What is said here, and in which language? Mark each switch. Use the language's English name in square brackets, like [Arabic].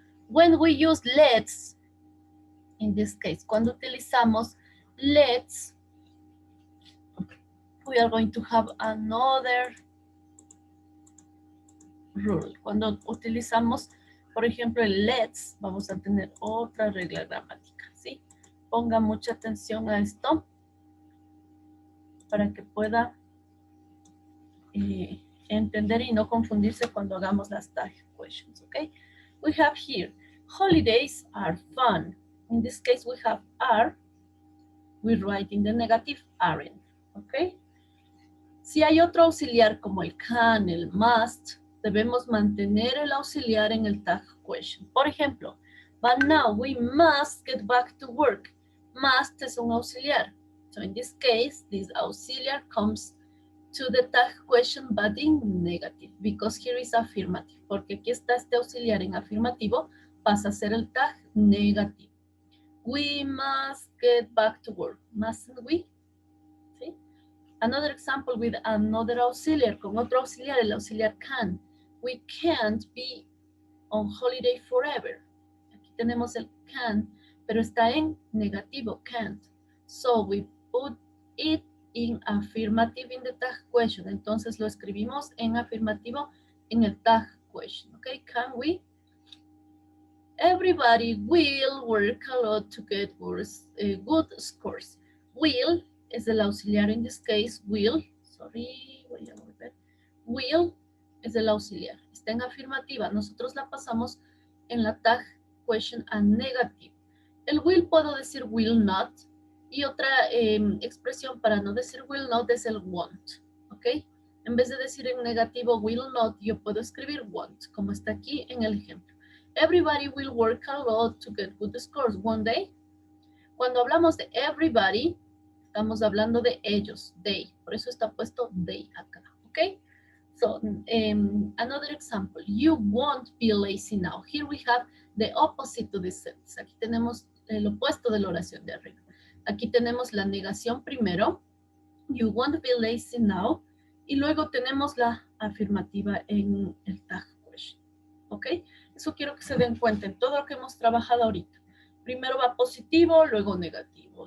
[English] When we use let's, in this case, [Spanish] cuando utilizamos [English] let's, we are going to have another rule. [Spanish] Cuando utilizamos, por ejemplo, el let's, vamos a tener otra regla gramática, ¿sí? Ponga mucha atención a esto para que pueda entender y no confundirse cuando hagamos las tag questions, okay? [English] We have here, holidays are fun. In this case, we have are. We write in the negative, aren't, okay? [Spanish] Si hay otro auxiliar como el can, el must, debemos mantener el auxiliar en el tag question. Por ejemplo, [English] but now we must get back to work. [Spanish] Must es un auxiliar. [English] So in this case, this auxiliar comes to the tag question but in negative because here is affirmative. [Spanish] Porque aquí está este auxiliar en afirmativo, pasa a ser el tag negativo. [English] We must get back to work. Mustn't we? [Spanish] ¿Sí? [English] Another example with another auxiliar, [Spanish] con otro auxiliar, el auxiliar [English] can. We can't be on holiday forever. [Spanish] Aquí tenemos el can, pero está en negativo, can't. [English] So we put it in affirmative in the tag question. [Spanish] Entonces lo escribimos en afirmativo en el tag question. [English] Okay, can we? Everybody will work a lot to get good scores. [Spanish] Will es el auxiliar [English] in this case. [Spanish] Will, [English] sorry, [Spanish] voy a volver. Will es el auxiliar. Está en afirmativa. Nosotros la pasamos en la tag question a negative. El will puedo decir will not. Y otra expresión para no decir will not es el won't. ¿Ok? En vez de decir en negativo will not, yo puedo escribir won't, como está aquí en el ejemplo. [English] Everybody will work a lot to get good scores one day. [Spanish] Cuando hablamos de everybody, estamos hablando de ellos, they. Por eso está puesto they acá, ¿ok? [English] So, another example. You won't be lazy now. Here we have the opposite to this sentence. [Spanish] Aquí tenemos el opuesto de la oración de arriba. Aquí tenemos la negación primero. [English] You won't be lazy now. [Spanish] Y luego tenemos la afirmativa en el tag question. ¿Ok? Eso quiero que se den cuenta en todo lo que hemos trabajado ahorita. Primero va positivo, luego negativo.